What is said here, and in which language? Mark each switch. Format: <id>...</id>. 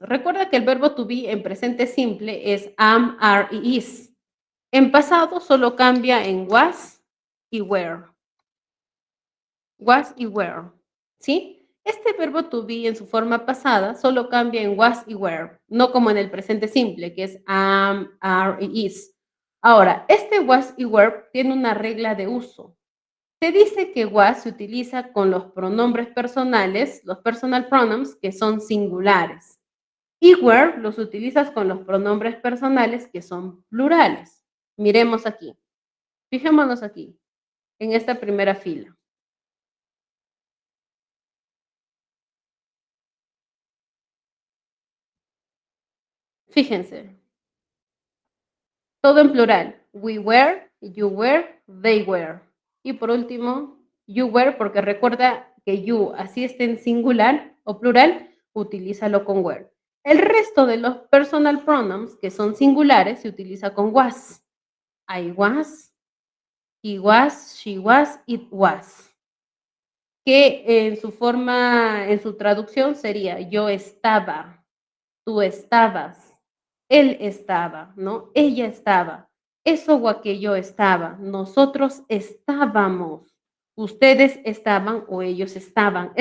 <es>Recuerda que el verbo to be en presente simple es am, are y is. En pasado solo cambia en was y were. Was y were. ¿Sí? Este verbo to be en su forma pasada solo cambia en was y were, no como en el presente simple, que es am, are y is. Ahora, este was y were tiene una regla de uso. Se dice que was se utiliza con los pronombres personales, los personal pronouns, que son singulares. Y were los utilizas con los pronombres personales, que son plurales. Miremos aquí. Fijémonos aquí, en esta primera fila. Fíjense, todo en plural.</es> <en>We were, you were, they were.</en> <es>Y por último, you were, porque recuerda que you, así esté en singular o plural, utilízalo con were. El resto de los personal pronouns, que son singulares, se utiliza con was.</es> <en>I was, he was, she was, it was.</en> <es>Que en su forma, en su traducción sería yo estaba, tú estabas, él estaba, ¿no? Ella estaba, eso o aquello estaba, nosotros estábamos, ustedes estaban o ellos estaban.</es>